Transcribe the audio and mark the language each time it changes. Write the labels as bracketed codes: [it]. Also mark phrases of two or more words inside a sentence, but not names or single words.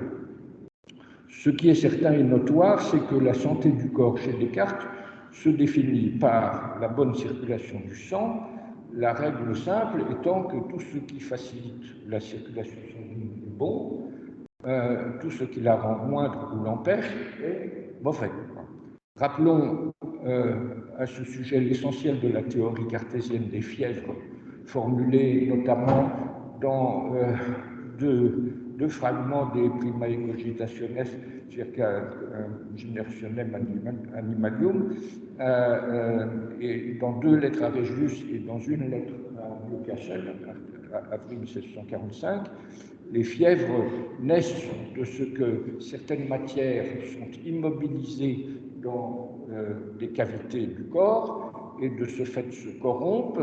[fr] Ce qui est certain et notoire, c'est que la santé du corps chez Descartes se définit par la bonne circulation du sang, la règle simple étant que tout ce qui facilite la circulation sanguine est bon, tout ce qui la rend moindre ou l'empêche est mauvais. Rappelons à ce sujet l'essentiel de la théorie cartésienne des fièvres, formulée notamment dans deux fragments des Primae Cogitationes circa generationem animalium, et dans deux lettres à Régius et dans une lettre à Newcastle, avril 1745, les fièvres naissent de ce que certaines matières sont immobilisées dans des cavités du corps et de ce fait se corrompent.